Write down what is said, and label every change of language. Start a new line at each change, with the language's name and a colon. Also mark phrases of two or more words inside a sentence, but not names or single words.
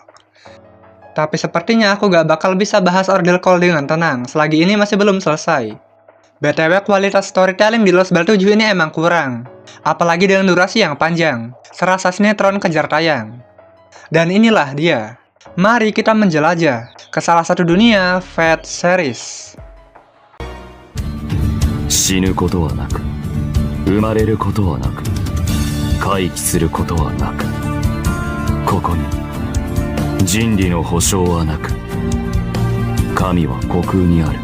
Indonesian: Tapi sepertinya aku gak bakal bisa bahas Ordil Call dengan tenang, selagi ini masih belum selesai. BTW kualitas storytelling di Lost Belt 7 ini emang kurang. Apalagi dengan durasi yang panjang, serasa sinetron kejar tayang. Dan inilah dia. Mari kita menjelajah ke salah satu dunia Fate series.
Japanese: 死ぬことはなく、生まれることはなく、回帰することはなく、ここに人理の保証はなく、神は虚空にある。